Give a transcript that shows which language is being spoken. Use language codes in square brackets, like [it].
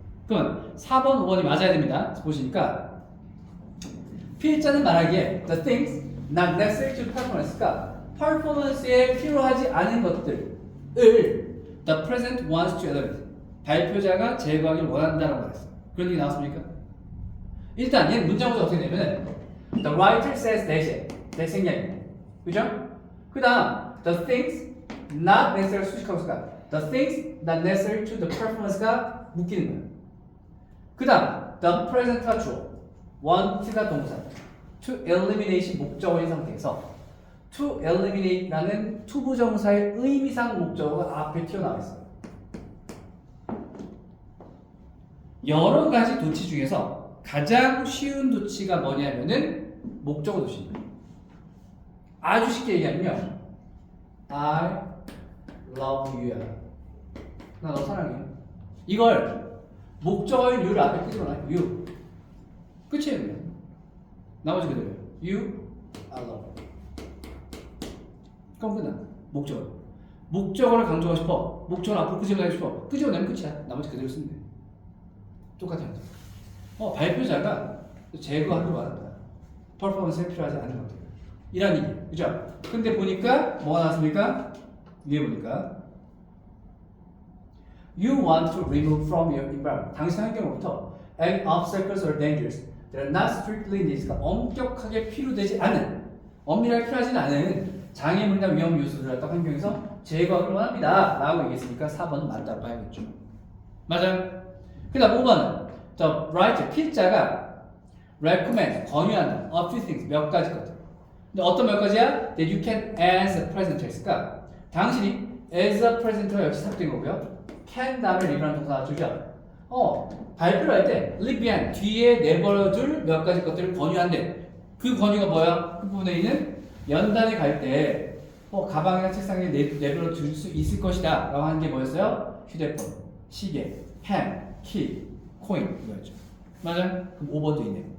[ko] 그러면 4번, 5번이 맞아야 됩니다. 보시니까 필자는 말하기에 [en] the things not necessary to performance [ko] 가 performance에 필요하지 않은 것들을 [en] the present wants to eliminate [ko] 발표자가 제거하기를 원한다라고 말했어요. 그런 얘기 나왔습니까? 일단 얘는 문장 구조 어떻게 되냐면 [en] the writer says that [ko] 생략이에요. 그죠? [en] 그 다음 the things not necessary [ko] 수식하고 있으니까 [en] the things not necessary to the performance가 묶이는 거예요. [ko] 그 다음 the present가 주어 want가 동사 to eliminate 목적어인 상태에서 to eliminate라는 투부정사의 의미상 목적어가 앞에 튀어나와 있어요. 여러 가지 도치 중에서 가장 쉬운 도치가 뭐냐면은 목적어 도치입니다. 아주 쉽게 얘기하면요. [en] I love you. [ko] 나 너 사랑해. 이걸 목적어인 you를 앞에 끄집어놔. you. 끝이에요. 그냥. 나머지 그대로예요. [en] You, I love you. [ko] 그럼 끝나. 목적어. 목적어를 강조하고 싶어. 목적어를 앞으로 끄집어내고 싶어. 끄집어내면 끝이야. 나머지 그대로 쓰면 돼. 똑같아요. 발표자가 제거하기로 말한다. 퍼포먼스에 필요하지 않은 것들. 이란 얘기. 그죠? 근데 보니까 뭐가 나왔습니까? 위에 보니까 [en] You want to remove from your environment. [ko] 당신 환경으로부터 [en] any obstacles or dangers that are not strictly needed. [ko] 엄격하게 필요되지 않은, 엄밀하게 필요하지 않은 장애물이나 위험 요소들을 갖다 환경에서 제거하기로 합니다. 라고 얘기했으니까 4번은 맞다고 봐야겠죠. 맞아요? 그 다음 5번은 the writer, 필자가 recommend, 권유한다. a few things, 몇 가지 것들. 근데 어떤 몇 가지야? [en] That you can as a presenter [ko] 했으니까 당신이 [en] as a presenter [ko] 역시 삽된 거고요. can 다음에 live라는 동사가 주죠. 발표를 할 때 leave behind, 뒤에 내버려둘 몇 가지 것들을 권유한대. 그 권유가 뭐야? 그 부분에 있는 연단에 갈 때 가방이나 책상에 내버려 둘 수 있을 것이다 라고 하는 게 뭐였어요? 휴대폰, 시계, 펜, 키, 코인 이거였죠. 맞아요? 그럼 5번도 있네요.